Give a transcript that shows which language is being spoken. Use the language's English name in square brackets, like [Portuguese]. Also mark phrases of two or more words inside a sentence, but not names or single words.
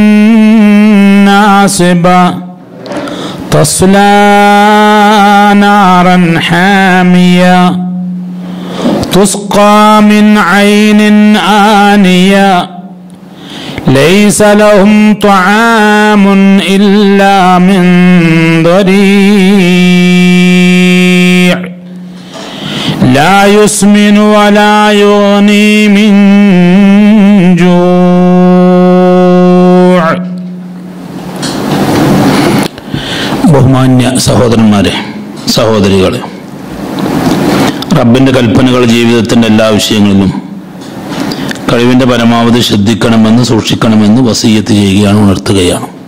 [Arabic] ناصبة تصلى نارا حامية تسقى من عين آنية ليس لهم طعام إلا من ضريع لا يسمن ولا يغني من جوع. [Malayalam] ബഹുമാന്യ സഹോദരന്മാരെ, സഹോദരികളെ, റബ്ബിൻ്റെ കൽപ്പനകൾ ജീവിതത്തിൻ്റെ എല്ലാ വിഷയങ്ങളിലും കഴിവിൻ്റെ പരമാവധി ശ്രദ്ധിക്കണമെന്ന് സൂക്ഷിക്കണമെന്ന് വസിയ്യത്ത് ചെയ്യുകയാണ്, ഉണർത്തുകയാണ്.